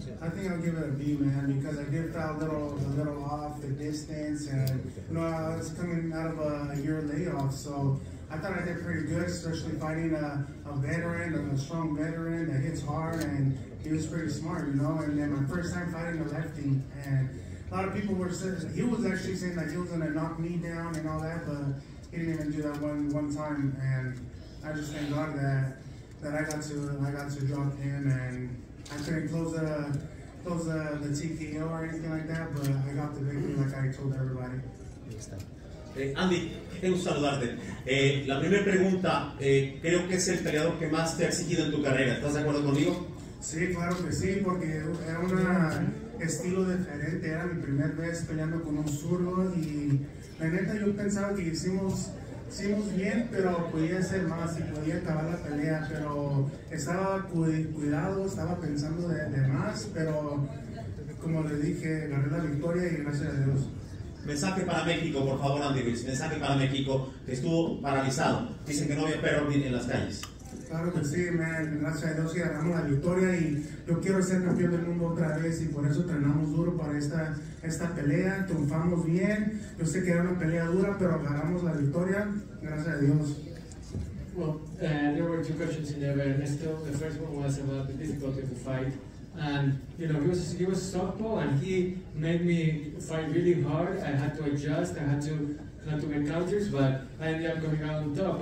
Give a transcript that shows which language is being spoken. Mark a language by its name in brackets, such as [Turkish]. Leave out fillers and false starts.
[English] I think I'll give it a B, man, because I did feel a little off the distance, and I was coming out of a year layoff, so I thought I did pretty good, especially fighting a veteran, a strong veteran that hits hard, and he was pretty smart, And then my first time fighting a lefty, and a lot of people were saying, he was actually saying that he was gonna knock me down and all that, but he didn't even do that one time, and I just thank God that I got to drop him, and I couldn't close the TKO or anything like that, but I got the victory like I told everybody. [Spanish] Andy, qué gusto saludarte. La primera pregunta, creo que es el peleador que más te ha exigido en tu carrera. ¿Estás de acuerdo conmigo? Sí, claro que sí, porque era un estilo diferente. Era mi primera vez peleando con un zurdo y la neta yo pensaba que hicimos bien, pero podía ser más y podía acabar la pelea, pero estaba cuidado, estaba pensando de más, pero como le dije, gané la victoria y gracias a Dios. Mensaje para México, por favor, Andy Ruiz. Mensaje para México, que estuvo paralizado. Dicen que no había perro en las calles. Claro que sí, man. Gracias a Dios que ganamos la victoria y yo quiero ser campeón del mundo otra vez y por eso entrenamos duro para esta pelea. Triunfamos bien. Yo sé que era una pelea dura, pero ganamos la victoria. Gracias a Dios. [English] Well, there were 2 questions in there, Ernesto. The first one was about the difficulty of the fight. And you know, he was softball, and he made me fight really hard. I had to adjust. I had to make counters, but I ended up coming out on top.